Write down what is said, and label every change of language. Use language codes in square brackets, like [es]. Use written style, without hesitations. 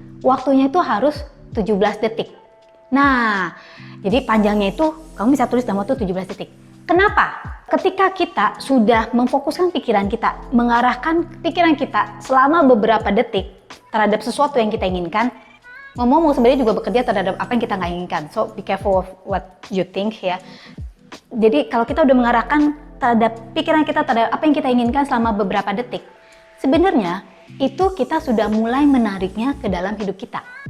[id] Waktunya itu harus 17 detik. Nah, jadi panjangnya itu kamu bisa tulis dalam waktu 17 detik. Kenapa? Ketika kita sudah memfokuskan pikiran kita, mengarahkan pikiran kita selama beberapa detik terhadap sesuatu yang kita inginkan, ngomong sebenarnya juga bekerja terhadap apa yang kita nggak inginkan. [en] So, be careful of what you think ya. [id] Jadi, kalau kita udah mengarahkan terhadap pikiran kita terhadap apa yang kita inginkan selama beberapa detik, sebenarnya itu kita sudah mulai menariknya ke dalam hidup kita.